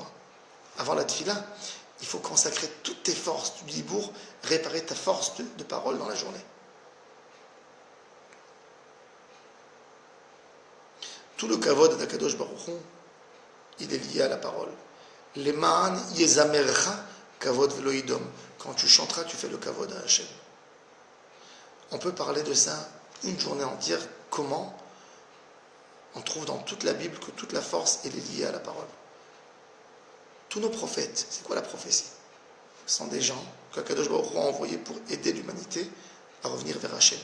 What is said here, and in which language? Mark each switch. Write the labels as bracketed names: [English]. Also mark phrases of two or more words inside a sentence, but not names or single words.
[French] Avant la tefila, il faut consacrer toutes tes forces du dibour, réparer ta force de parole dans la journée. Tout le kavod d'Akadosh Baruch Hu, il est lié à la parole. [Hebrew] Les מען יזמרך כבוד ולא ידום. [French] Quand tu chanteras, tu fais le kavod à Hachem. On peut parler de ça une journée entière. Comment? On trouve dans toute la Bible que toute la force elle est liée à la parole. Tous nos prophètes, c'est quoi la prophétie? Ce sont des gens qu'Akadosh Baruch Hu a envoyés pour aider l'humanité à revenir vers Hachem.